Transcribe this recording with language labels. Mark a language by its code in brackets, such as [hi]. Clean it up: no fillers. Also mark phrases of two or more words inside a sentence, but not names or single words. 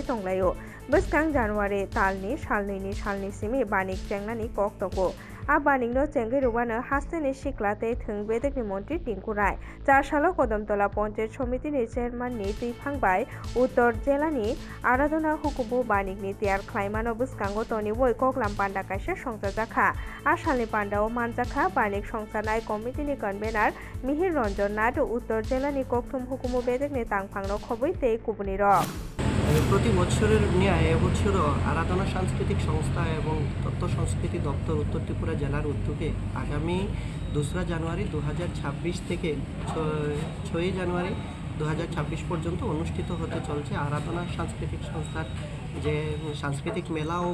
[trp] tonglaio bwskang January talni salni simi banik chengnani kok tongo a banikno chengai rubano hasteni siklate thung bedekni montri tingkurai 4 salo Kodamtola Panchayat Samiti ni chairman ni tuifangbai Uttor Jelani Aradona hukumu banikni tiar khlaimano bwskango toni boi koklam panda kaisa songsajakha Asalni Pandao Manjaka Banik Songsanai Committee ni convener Mihir Ranjan Nath Uttor Jelani Kokthum Hukumu Bedekni Tangphangno khoboi tei kubuni rok [bn] প্রতি বছরের ন্যায় এবছরও আরাধনা সাংস্কৃতিক সংস্থা এবং তথ্য সংস্কৃতি দপ্তর উত্তর ত্রিপুরা জেলার উদ্যোগে আগামী 2রা জানুয়ারি 2026 থেকে 6ই জানুয়ারি 2026 পর্যন্ত অনুষ্ঠিত হতে চলছে আরাধনা সাংস্কৃতিক সংস্থার যে সাংস্কৃতিক মেলা ও